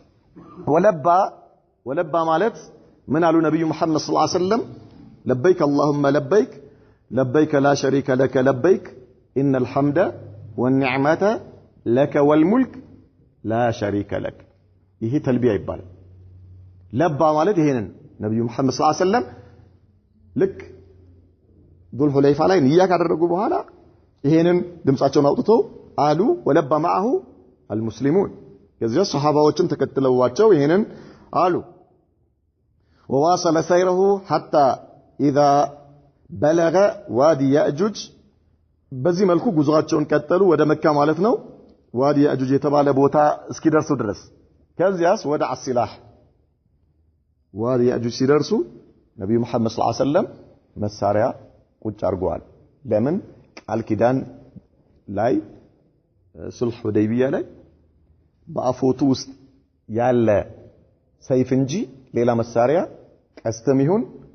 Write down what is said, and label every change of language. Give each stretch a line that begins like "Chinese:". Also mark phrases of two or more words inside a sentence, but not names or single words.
Amharic: ወለባ ማለት ምን አሉ ነብዩ መሐመድ
Arabic: صلى الله عليه وسلم لبيك اللهم لبيك لبيك لا شريك لك لبيك ان الحمد والنعمه لك والملك لا شريك لك
Amharic: ይሄ ተልቢያ ይባላል ለባ ማለት ይሄንን ነብዩ መሐመድ
Arabic: صلى الله عليه وسلم ልክ
Amharic: ዱል ሁለይፋ ላይ ንያ ካደረጉ በኋላ ይሄንን ድምጻቸውን አውጥተው አሉ ወለባ
Arabic: معه المسلمون
Amharic: ከዚያ ሱሐባዎችም ተከትለዋቸው ይሄንን አሉ
Arabic: وواصل سيره حتى اذا بلغ وادي ياجوج
Amharic: በዚህ መልኩ ጉዟቸውን ቀጠሉ ወደ መካ ማለት ነው ዋዲ ያጁጅ የተባለ ቦታ እስኪደርሱ ድረስ ከዚያስ ወደ አስላህ ዋዲ ያጁጅ ሲደርሱ ነብዩ መሐመድ
Arabic: صلى الله عليه وسلم
Amharic: መሳሪያ ቁጭ አርጓል ለምን ቃል ኪዳን ላይ ሱልህ ሁደይቢያ ላይ በአፎቱ ውስጥ ያለ ሰይፍ እንጂ ሌላ መሳሪያ ቀስተም ይሁን